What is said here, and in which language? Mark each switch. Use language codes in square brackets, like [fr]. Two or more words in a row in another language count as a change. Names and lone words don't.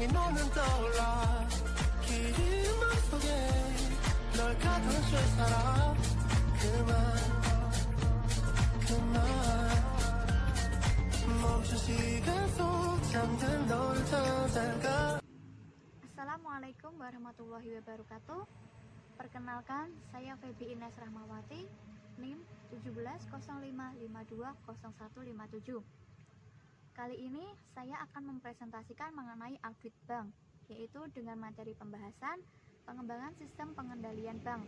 [ko] 너는 떠올라 긴 맘속에 널 가둬줄 사람 그만 멈춘 시간 속 잠든 너를 찾아가. [ar] السلام عليكم ورحمة الله وبركاته. [id] Perkenalkan, saya Feby Ines Rahmawati, NIM 1705520157. Kali ini saya akan mempresentasikan mengenai audit bank, yaitu dengan materi pembahasan pengembangan sistem pengendalian bank.